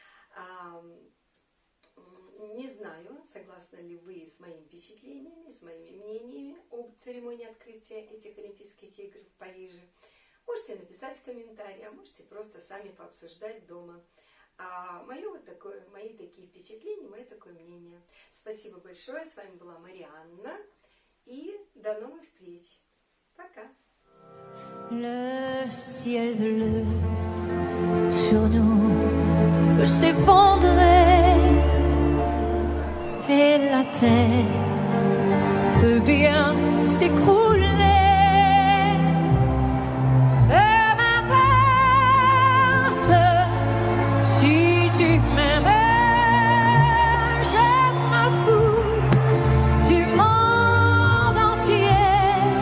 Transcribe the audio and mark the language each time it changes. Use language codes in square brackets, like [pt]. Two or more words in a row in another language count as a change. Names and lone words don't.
[ru] Не знаю, согласны ли вы с моими впечатлениями, с моими мнениями об церемонии открытия этих Олимпийских игр в Париже. Можете написать в комментарии, а можете просто сами пообсуждать дома. Мои такие впечатления, мое такое мнение. Спасибо большое. С вами была Марианна. И до новых встреч. Пока. [fr] Le ciel bleu sur nous peut s'effondrer et la terre peut bien s'écrouler. Peu m'importe si tu m'aimes, je m'en fous du monde entier.